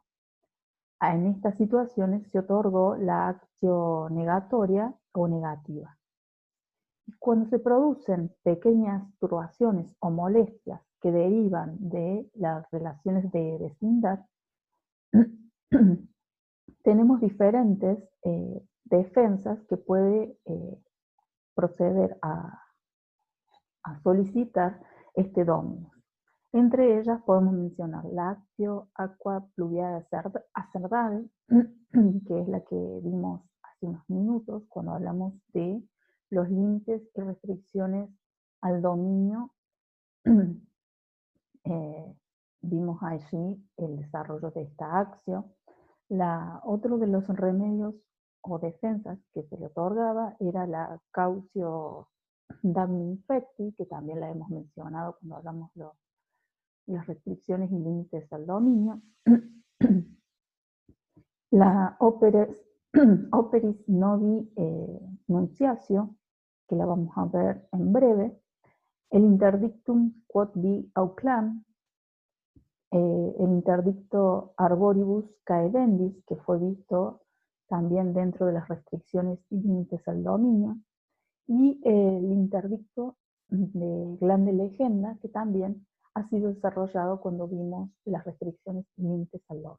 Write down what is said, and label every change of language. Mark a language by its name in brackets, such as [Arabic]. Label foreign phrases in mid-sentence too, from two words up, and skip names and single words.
[Spanish] En estas situaciones se otorgó la [Latin] actio negatoria [Spanish] o negativa. Y cuando se producen pequeñas turbaciones o molestias que derivan de las relaciones de vecindad, tenemos diferentes defensas que puede proceder a solicitar este dominio. Entre ellas podemos mencionar la [Latin] actio aqua pluviale acervare, [Spanish] que es la que vimos hace unos minutos cuando hablamos de los límites y restricciones al dominio. Vimos allí el desarrollo de esta actio. Otro de los remedios o defensas que se le otorgaba era la [Latin] cautio damni infecti, [Spanish] que también la hemos mencionado cuando hablamos de las restricciones y límites al dominio. [Latin] La operis novi nunciatio, [Spanish] que la vamos a ver en breve. [Latin] El interdictum quod vi auclam, [Spanish] el interdicto [Latin] arboribus caedendis, [Spanish] que fue visto también dentro de las restricciones y límites al dominio, y el interdicto [Latin] de glande legenda, [Spanish] que también ha sido desarrollado cuando vimos las restricciones y límites al dominio.